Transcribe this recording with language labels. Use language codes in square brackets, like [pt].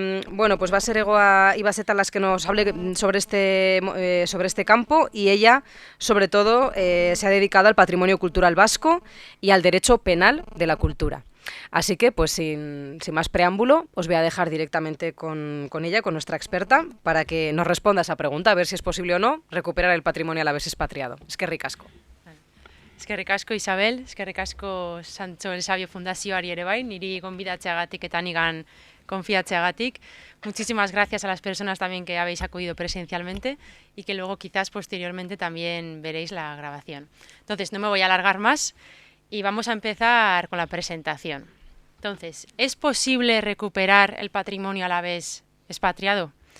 [es] Bueno, pues va a ser Egoa Ibaseta las que nos hable sobre este campo, y ella, sobre todo, se ha dedicado al patrimonio cultural vasco y al derecho penal de la cultura. Así que, pues sin más preámbulo, os voy a dejar directamente con ella, con nuestra experta, para que nos responda a esa pregunta, a ver si es posible o no recuperar el patrimonio alavés expatriado. [eu] Eskerrik asko. Eskerrik asko, Isabel, eskerrik asko Sancho el Sabio Fundazioari ere bai, niri gonbidatzeagatik eta nigan konfiatzeagatik. [es] Muchísimas gracias a las personas también que habéis acudido presencialmente y que luego quizás posteriormente también veréis la grabación. Entonces, no me voy a alargar más y vamos a empezar con la presentación. Entonces, ¿es posible recuperar el patrimonio alavés expatriado?